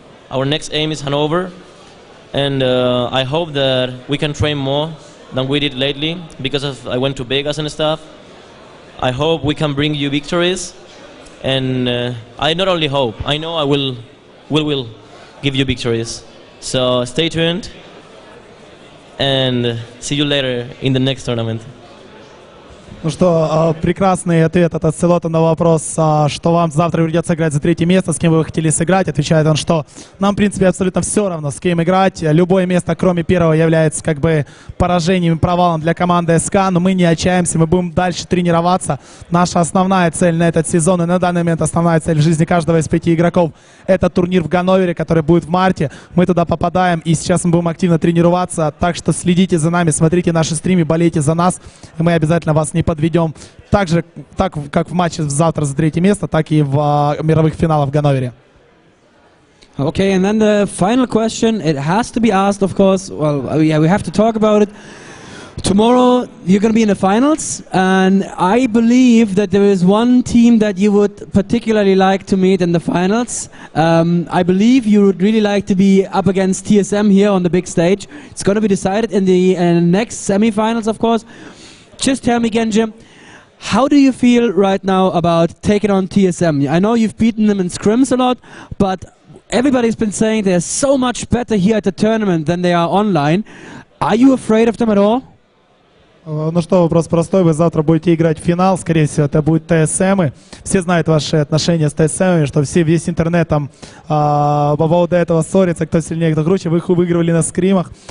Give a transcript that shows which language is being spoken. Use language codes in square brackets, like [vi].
[en] Our next aim is Hanover, and I hope that we can train more than we did lately, because I went to Vegas and stuff. I hope we can bring you victories, and I not only hope, I know I will give you victories. So stay tuned, and see you later in the next tournament. [ru] Ну что, прекрасный ответ от Ацелота на вопрос, что вам завтра придется играть за 3-е место, с кем вы хотели сыграть. Отвечает он, что нам, в принципе, абсолютно все равно, с кем играть. Любое место, кроме первого, является как бы поражением и провалом для команды СК, но мы не отчаемся, мы будем дальше тренироваться. Наша основная цель на этот сезон и на данный момент основная цель в жизни каждого из 5 игроков — это турнир в Ганновере, который будет в марте. Мы туда попадаем, и сейчас мы будем активно тренироваться, так что следите за нами, смотрите наши стримы, болейте за нас, и мы обязательно вас не подведем. Так как в матче завтра за 3-е место, так и в мировых финалах в Ганновере. [en] Okay, and then the final question, it has to be asked, of course. Well, yeah, we have to talk about it. Tomorrow you're going to be in the finals, and I believe that there is one team that you would particularly like to meet in the finals. I believe you would really like to be up against TSM here on the big stage. It's going to be decided in the next semi-finals, of course. Just tell me, Genji, how do you feel right now about taking on TSM? I know you've beaten them in scrims a lot, but everybody's been saying they're so much better here at the tournament than they are online. Are you afraid of them at all? [ru] Ну что, вопрос простой. Вы завтра будете играть в финал, скорее всего, это будет ТСМы. Все знают ваши отношения с ТСМами, что весь интернет там по поводу этого ссорится, кто сильнее, кто круче. Вы их выигрывали на скримах.